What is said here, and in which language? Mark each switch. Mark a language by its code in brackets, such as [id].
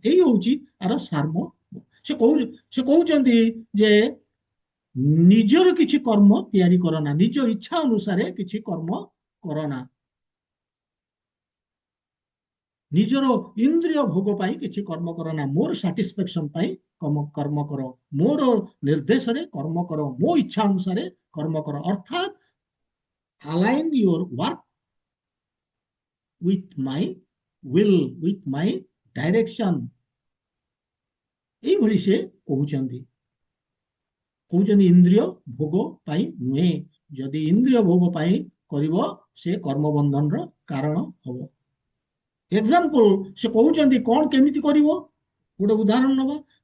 [or] ଏଇ ହଉଛି ଆର ସାର୍ମ। ସେ କହୁଛନ୍ତି ଯେ ନିଜର କିଛି କର୍ମ ତିଆରି କରନା, ନିଜ ଇଚ୍ଛା ଅନୁସାରେ କିଛି କର୍ମ କରନା, ନିଜର ଇନ୍ଦ୍ରିୟ ଭୋଗ ପାଇଁ କିଛି କର୍ମ କର ନା, ମୋର ସାଟିସ୍ଫାକ୍ସନ ପାଇଁ କର୍ମ କର, ମୋର ନିର୍ଦ୍ଦେଶରେ କର୍ମ କର, ମୋ ଇଚ୍ଛା ଅନୁସାରେ କର୍ମ କର। [en] ଅର୍ଥାତ align your work with my will, with my direction। [or] ଏଇଭଳି ସେ କହୁଛନ୍ତି ଇନ୍ଦ୍ରିୟ ଭୋଗ ପାଇଁ ନୁହେଁ। ଯଦି ଇନ୍ଦ୍ରିୟ ଭୋଗ ପାଇଁ କରିବ, ସେ କର୍ମବନ୍ଧନର କାରଣ ହବ। ଏକ୍ସାମ୍ପଲ ସେ କହୁଛନ୍ତି କଣ କେମିତି କରିବ, ଗୋଟେ ଉଦାହରଣ ନବା।